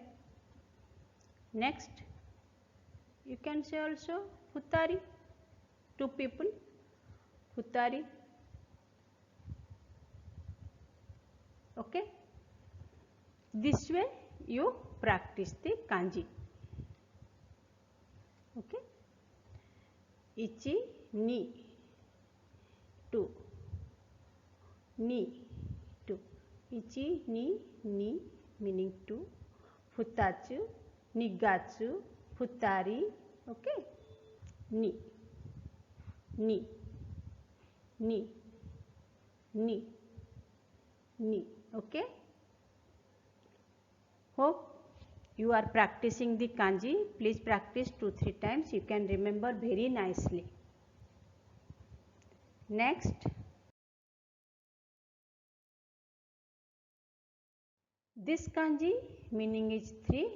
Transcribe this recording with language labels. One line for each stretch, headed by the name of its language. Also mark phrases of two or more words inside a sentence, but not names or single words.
English: Next, you can say also Futari, two people, Futari. Okay. This way you practice the kanji. Okay. Ichi, ni, two, ni, two.
Japanese: Ichi, ni,
English: meaning two.
Japanese: Futachu, nigatsu, futari. Okay. Ni, ni, ni, ni, ni.
English: Okay. Hope you are practicing the kanji. Please practice 2-3 times. You can remember very nicely. Next, this kanji meaning is 3.